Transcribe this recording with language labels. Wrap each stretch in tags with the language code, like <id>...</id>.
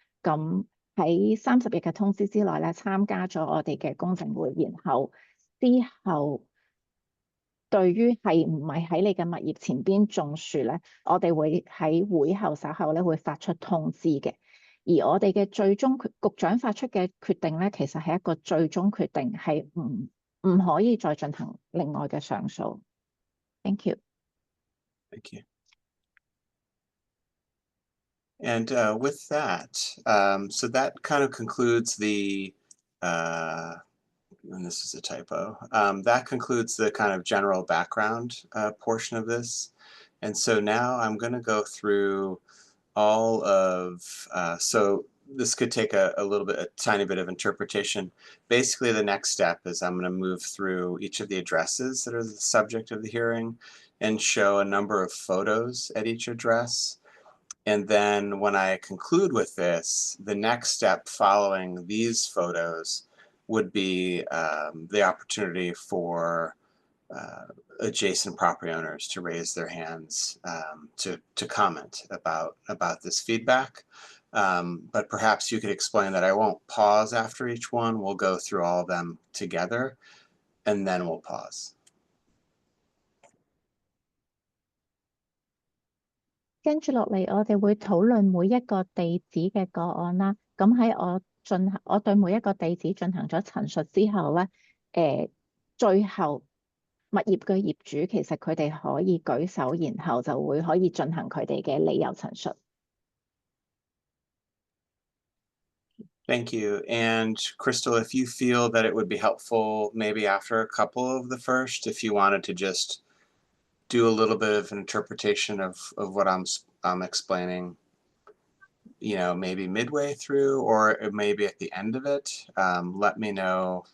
<yue>咁喺30日嘅通知之內咧，參加咗我哋嘅公證會，然後之後對於係唔係喺你嘅物業前邊種樹咧，我哋會喺會後稍後咧會發出通知嘅。而我哋嘅最終局長發出嘅決定咧，其實係一個最終決定，係唔可以再進行另外嘅上訴。</yue> <en>Thank you. Thank you. And with that, so that kind of concludes the, and this is a typo, that concludes the kind of general background portion of this. And so now I'm going to go through all of, so this could take a tiny bit of interpretation. Basically, the next step is I'm going to move through each of the addresses that are the subject of the hearing and show a number of photos at each address. And then when I conclude with this, the next step following these photos would be the opportunity for adjacent property owners to raise their hands to comment about this feedback. But perhaps you could explain that I won't pause after each one. We'll go through all of them together, and then we'll pause.</en> <yue>跟住落嚟，我哋會討論每一個地址嘅個案啦。咁喺我對每一個地址進行咗陳述之後咧，最後物業嘅業主其實佢哋可以舉手，然後就會可以進行佢哋嘅理由陳述。</yue> <en>Thank you. And Crystal, if you feel that it would be helpful, maybe after a couple of the first, if you wanted to just do a little bit of an interpretation of what I'm explaining, you know, maybe midway through or maybe at the end of it, let me know.</en>